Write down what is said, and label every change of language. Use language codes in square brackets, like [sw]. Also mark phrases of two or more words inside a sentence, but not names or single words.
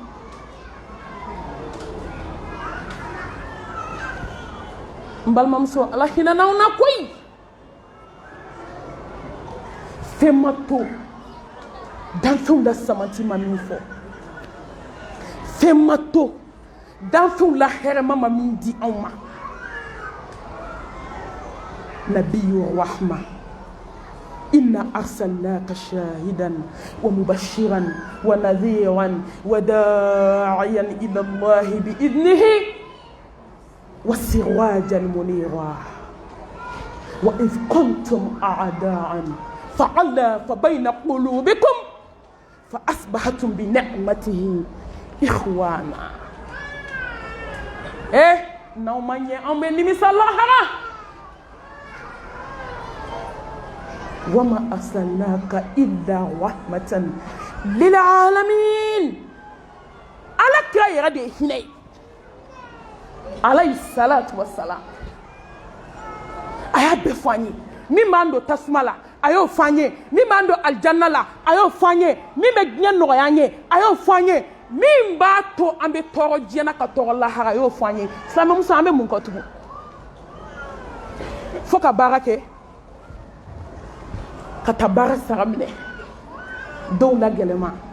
[bm] n balimamuso ala hinɛ n'aw na koyi fɛn ma to danfɛnw la samanti ma min fɔ fɛn ma to danfɛnw la hɛrɛma ma min di anw ma [ar] نبي رحمة إنا أرسلناك شاهدا ومبشرا ونذيرا وداعيا إلى الله بإذنه وسراجا منيرا وإذ كنتم أعداء فألف بين قلوبكم فأصبحتم بنعمته إخوانا [bm] n'aw ma ɲɛ an bɛ nimisa lahara [ar] وما أرسلناك إلا رحمة للعالمين [bm] ala kira yɛrɛ de ye hinɛ ye [ar] عليه الصلاة والسلام [bm] a y'a bɛɛ fɔ an ye min b'an don tasuma la a y'o fɔ an ye min b'an don alijanna la a y'o fɔ an ye min bɛ diɲɛ nɔgɔya an ye a y'o fɔ an ye min b'a to an bɛ tɔɔrɔ diɲɛ na ka tɔɔrɔ lahara a y'o fɔ an ye silamɛmuso an bɛ mun kɔ tugun fo ka baara kɛ ka taa baara sara minɛ dɔw la gɛlɛma